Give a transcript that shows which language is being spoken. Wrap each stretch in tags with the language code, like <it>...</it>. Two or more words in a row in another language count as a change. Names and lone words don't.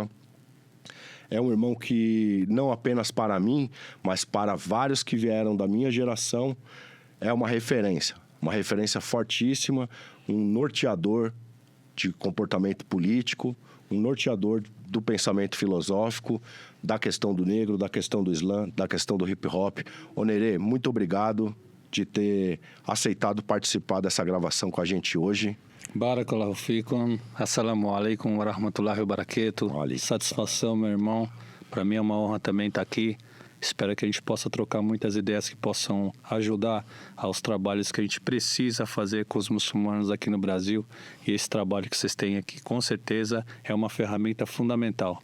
<pt>É um irmão que, não apenas para mim, mas para vários que vieram da minha geração, é uma referência fortíssima, um norteador de comportamento político, um norteador do pensamento filosófico, da questão do negro, da questão do Islã, da questão do hip-hop. Onerê, muito obrigado de ter aceitado participar dessa gravação com a gente hoje.</pt> <ar>بارك الله فيكم. السلام عليكم ورحمة الله وبركاته.</ar> <pt>Satisfação, meu irmão. Para mim é uma honra também estar aqui Espero que a gente possa trocar muitas ideias que possam ajudar aos trabalhos que a gente precisa fazer com os muçulmanos aqui no Brasil. E esse trabalho que vocês têm aqui, com certeza, é uma ferramenta fundamental.</pt>